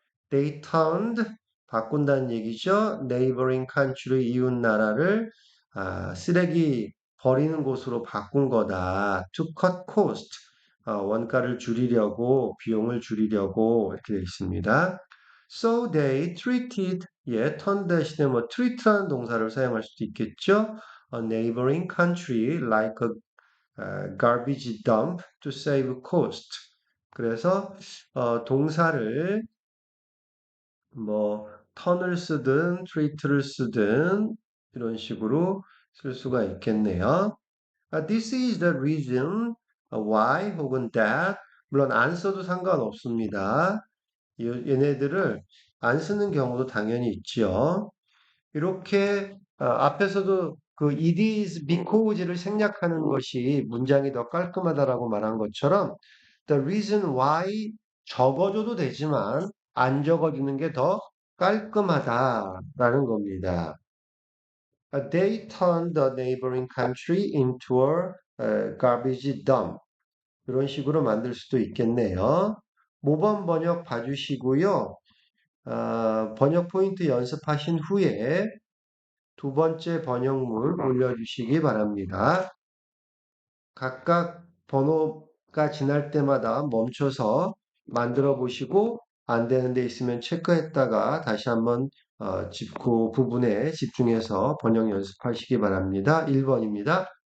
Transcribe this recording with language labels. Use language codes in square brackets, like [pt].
[en] They turned, [ko] 바꾼다는 얘기죠. [en] neighboring country, [ko] 이웃 나라를, 쓰레기 버리는 곳으로 바꾼 거다. [en] to cut cost. [ko] 원가를 줄이려고, 비용을 줄이려고 이렇게 되어 있습니다. [en] So they treated, [ko] 예, turn 대신에 뭐 treat라는 동사를 사용할 수도 있겠죠. [en] A neighboring country like a garbage dump to save cost. [ko] 그래서 동사를 뭐 턴을 쓰든 treat를 쓰든 이런 식으로 쓸 수가 있겠네요. [en] This is the reason why [ko] 혹은 [en] that [ko] 물론 안 써도 상관없습니다. 얘네들을 안 쓰는 경우도 당연히 있지요. 이렇게 앞에서도 [en] it is because [ko] 를 생략하는 것이 문장이 더 깔끔하다라고 말한 것처럼 [en] The reason why [ko] 적어줘도 되지만 안 적어주는 게 더 깔끔하다라는 겁니다. [en] They turned the neighboring country into a garbage dump. [ko] 이런 식으로 만들 수도 있겠네요. 모범 번역 봐주시고요. 번역 포인트 연습하신 후에 두 번째 번역물 올려주시기 바랍니다. 각각 번호가 지날 때마다 멈춰서 만들어 보시고 안 되는 데 있으면 체크했다가 다시 한번 그 부분에 집중해서 번역 연습하시기 바랍니다. 1번입니다.